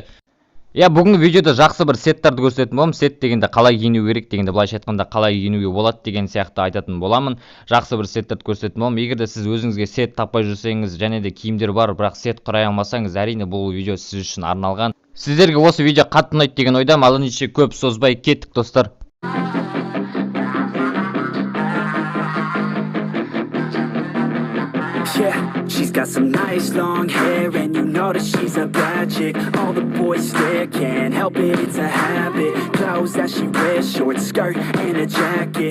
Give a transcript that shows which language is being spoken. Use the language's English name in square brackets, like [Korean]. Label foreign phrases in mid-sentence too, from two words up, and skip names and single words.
[Kazakh] Бүгінгі видеода жақсы бір сеттарды көрсететін боламын. Сет дегенде қалай киіну керек дегенде, былайша айтқанда қалай киінуге болады деген сияқты айтатын боламын. Жақсы бір сеттерді көрсететін боламын. Егер де сіз өзіңізге сет таппай жүрсеңіз, және де киімдер бар, бірақ сет құрай алмасаңыз, әрине бұл видео сіз үшін арналған. Сіздерге осы видео қатты ұнайды деген ойдамын. Ал ендеше көп созбай кеттік достар. [English] Yeah, she's got some nice long hair, and you know that she's a bad chick. All the boys stare, can't help it, it's a habit. Clothes that she wears, short skirt and a jacket.